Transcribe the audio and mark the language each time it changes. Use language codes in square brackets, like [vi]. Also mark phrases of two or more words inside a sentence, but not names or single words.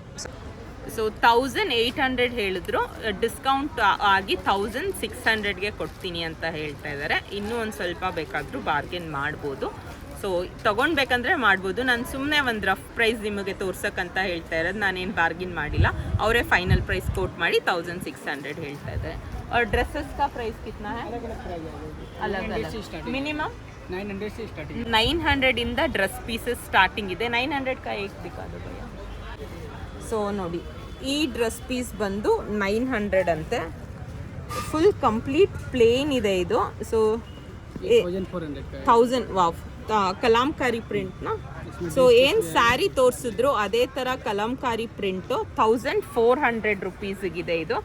[kn] ಸೊ 1800 ಹೇಳಿದ್ರು, ಡಿಸ್ಕೌಂಟ್ ಆಗಿ 1600ಗೆ ಕೊಡ್ತೀನಿ ಅಂತ ಹೇಳ್ತಾ ಇದ್ದಾರೆ. ಇನ್ನೂ ಒಂದು ಸ್ವಲ್ಪ ಬೇಕಾದರೂ ಬಾರ್ಗೇನ್ ಮಾಡ್ಬೋದು. ಸೊ ತೊಗೊಳ್ಬೇಕಂದ್ರೆ ಮಾಡ್ಬೋದು. ನಾನು ಸುಮ್ಮನೆ ಒಂದು [en] rough price [kn] ನಿಮಗೆ ತೋರ್ಸಕ್ಕಂತ ಹೇಳ್ತಾ ಇರೋದು, ನಾನೇನು ಬಾರ್ಗಿನ್ ಮಾಡಿಲ್ಲ. ಅವರೇ [en] final price quote [kn] ಮಾಡಿ 1600 ಹೇಳ್ತಾ ಇದ್ದಾರೆ. [hi] और ड्रेसेस का प्राइस कितना है? अलग अलग. मिनिमम 900 से स्टार्टिंग. [kn] 900 ಇಂದ [en] dress pieces starting [kn] ಇದೆ. [hi] 900 का एक दिखा दो भैया. [kn] ಸೊ ನೋಡಿ, ಈ [en] dress piece [kn] ಬಂದು 900 ಅಂತೆ. [en] full complete plain [kn] ಇದೆ ಇದು. ಸೊ 1000 ವಾವ್ ಕಲಾಂಕಾರಿ ಪ್ರಿಂಟ್ನ. ಸೊ ಏನು ಸ್ಯಾರಿ ತೋರಿಸಿದ್ರು ಅದೇ ಥರ ಕಲಾಂಕಾರಿ ಪ್ರಿಂಟು 1400 ರುಪೀಸಿಗಿದೆ ಇದು.